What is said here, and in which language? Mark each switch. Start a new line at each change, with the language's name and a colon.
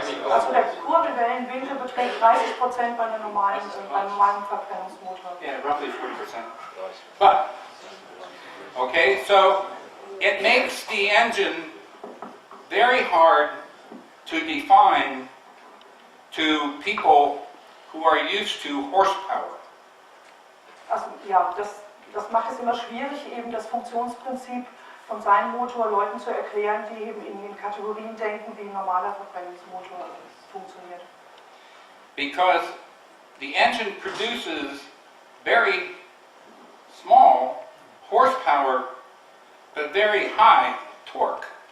German: Also der Kurbelwellenwinkel beträgt 30% bei einem normalen Verbrennungsmotor.
English: Yeah, roughly 40%. But, okay, so it makes the engine very hard to define to people who are used to horsepower.
German: Also ja, das macht es immer schwierig, eben das Funktionsprinzip von seinem Motor Leuten zu erklären, die eben in den Kategorien denken, wie ein normaler Verbrennungsmotor funktioniert.
English: Because the engine produces very small horsepower but very high torque.